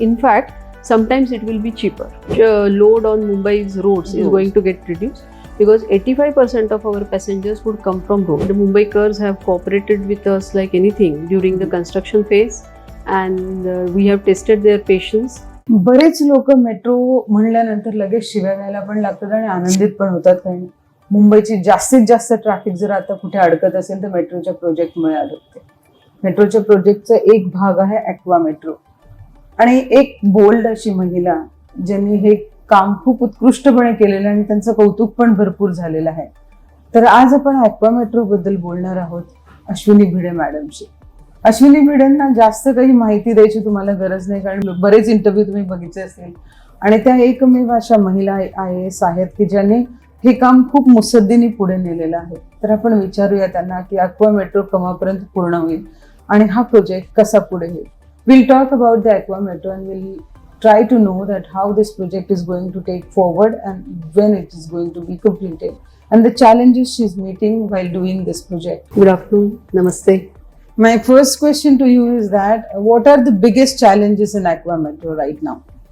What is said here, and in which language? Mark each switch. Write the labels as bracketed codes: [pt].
[en] In fact, sometimes it will be cheaper. Load on Mumbai's roads is going to get reduced because 85% of our passengers would come from road. The Mumbaikars have cooperated with us like anything during the construction phase, and we have tested their patience. [mr] बरेच लोक metro म्हणल्यानंतर लगेच शिव्या द्यायला पण लागतात आणि आनंदित पण होतात. कारण मुंबईची जास्तीत जास्त ट्रॅफिक जर आता कुठे अडकत असेल तर मेट्रोच्या प्रोजेक्टमुळे अडकते. मेट्रोच्या प्रोजेक्टचा एक भाग आहे ॲक्वा मेट्रो आणि एक बोल्ड अशी महिला ज्यांनी हे काम खूप उत्कृष्टपणे केलेलं आणि त्यांचं कौतुक पण भरपूर झालेलं आहे. तर आज आपण ॲक्वा मेट्रो बद्दल बोलणार आहोत अश्विनी भिडे मॅडमशी. अश्विनी भिडेंना जास्त काही माहिती द्यायची तुम्हाला गरज नाही कारण बरेच इंटरव्ह्यू तुम्ही बघितले असतील आणि त्या एकमेव अशा महिला IAS आहेत की ज्यांनी हे काम खूप मुत्सद्दीने पुढे नेलेलं आहे. तर आपण विचारूया त्यांना की ॲक्वा मेट्रो केव्हापर्यंत पूर्ण होईल आणि हा प्रोजेक्ट कसा पुढे होईल. [en] We'll talk about the Aqua Metro and we'll try to know that how this project is going to take forward and when it is going to be completed and the challenges she's meeting while doing this project. Good afternoon. Namaste. My first question to you is that what are the biggest challenges in Aqua Metro right now?